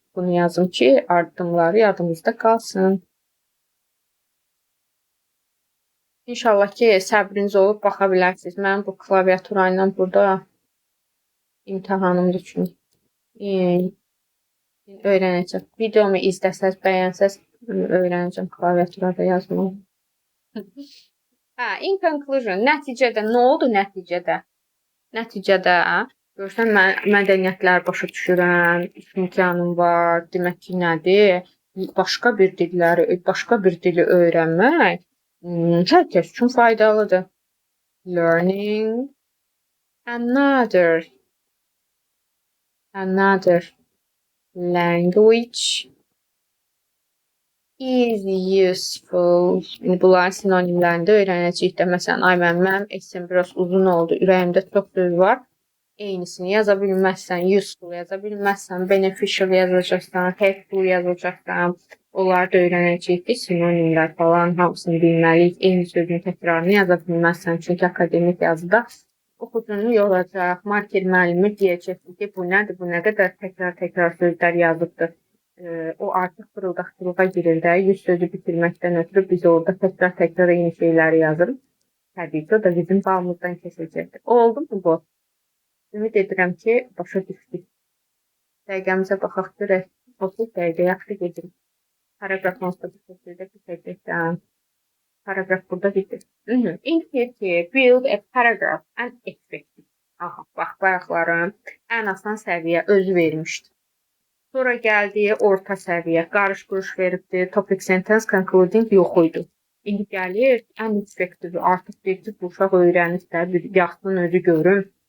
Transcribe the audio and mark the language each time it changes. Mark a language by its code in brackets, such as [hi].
[az] Bunu yazım ki addımları yadımızda qalsın. İnşallah ki səbriniz olub baxa bilərsiniz. Mənim bu klaviatura ilə burada imtahanımdır çünki. Öyrənəcəm. Videomu izləsəz, bəyənsəz öyrənəcəm klaviaturada yazmağı. [en] In conclusion, [az] nəticədə nə oldu nəticədə? Nəticədə görsən mən mədəniyyətlər başa düşürəm, iş imkanım var. Demək ki, nədir? Başqa bir dili öyrənmək hər kəs üçün faydalıdır. [en] Learning another language is useful. [az] Bunların sinonimlərində öyrənəcəyik də. Məsələn, mənim essem biraz uzun oldu. Ürəyimdə çox söz var. Eynisini yaza bilməzsən, useful yaza bilməzsən, beneficial yazacaqsan, helpful yazacaqsan. Onları da öyrənəcəyik ki, sinonimlər falan hamısını bilməliyik. Eyni sözün təkrarını yaza bilməzsən. Çünki akademik yazıda oxucunu yoracaq. Marker müəllimi deyəcək ki, bu nədir, bu nə qədər təkrar sözlər yazıbdır. O artıq fırıldaqçılığa girir də. 100 sözü bitirməkdən ötürü biz orada təkrar eyni şeyləri yazırıq. Təbii ki, o da bizim balımızdan keçəcəkdir. Oldu mu bu? Ümid edirəm ki, başa düşdük. Dəqiqəmizə baxaq görək. 30 dəqiqə yaxşı gedirik. Paragraf onsuz da bu şəkildə bitəcəkdən. Paragraf burada bitir. [en] In here, build a paragraph and effective. [az] Aha, bax, bayaqlarım ən asan səviyyə özü vermişdi. Sonra gəldi orta səviyyə, qarış-quruş veribdi, topic sentence concluding yox idi. İndi gəlir ən effektivi, artıq deyir ki, bu uşaq öyrənir də, bir yaxın özü görüm.